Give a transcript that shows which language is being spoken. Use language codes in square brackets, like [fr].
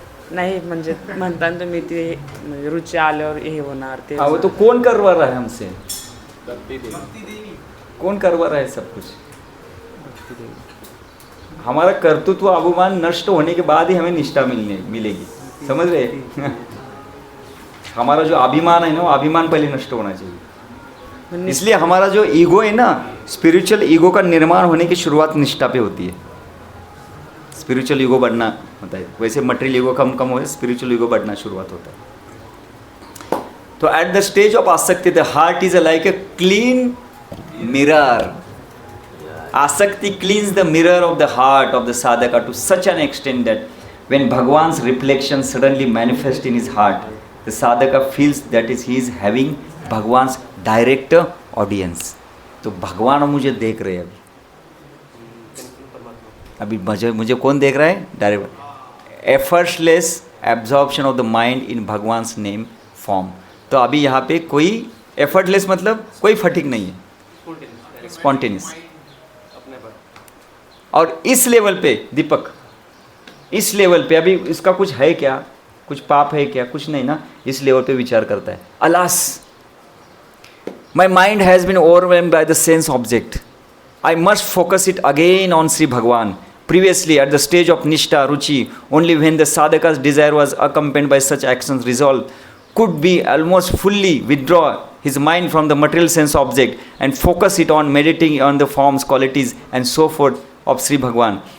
[mr] नाही म्हणजे म्हणताना तुम्ही ते म्हणजे रुची आल्यावर हे होणार ते [hi] हाँ वो तो कौन करवा रहा है हमसे? कौन करवा रहा है सब कुछ? हमारा कर्तृत्व अभिमान नष्ट होने के बाद ही हमें निष्ठा मिलेगी. समझ रहे? हमारा जो अभिमान है ना, वो अभिमान पहले नष्ट होना चाहिए. इसलिए हमारा जो ईगो है ना, स्पिरिचुअल ईगो का निर्माण होने की शुरुआत निष्ठा पे होती है. स्पिरिचुअल ईगो बढ़ना होता है. वैसे मटेरियल ईगो कम हो, स्पिरिचुअल ईगो बढ़ना शुरुआत होता है. [en] तो at the stage of asakti the heart is like a clean mirror. Asakti cleans the mirror of the heart of the sadhaka to such an extent that when Bhagwan's reflection suddenly manifests in his heart, the sadhaka feels that he is having Bhagwan's direct audience. [hi] तो भगवान मुझे देख रहे हैं अभी मुझे कौन देख रहा है? [en] Direct effortless absorption of the mind in Bhagwan's name form. [hi] तो अभी यहाँ पे कोई एफर्टलेस मतलब कोई फटीक नहीं है, स्पॉन्टेनियस. और इस लेवल पे दीपक, इस लेवल पे अभी इसका कुछ है क्या? कुछ पाप है क्या? कुछ नहीं ना. इस लेवल पे विचार करता है. [en] Alas my mind has been overwhelmed by the sense object. I must focus it again on Shri Bhagwan. Previously, at the stage of Nishtha, Ruchi, only when the sadhaka's desire was accompanied by such actions, resolve could be almost fully withdraw his mind from the material sense object and focus it on meditating on the forms, qualities and so forth of Sri Bhagwan.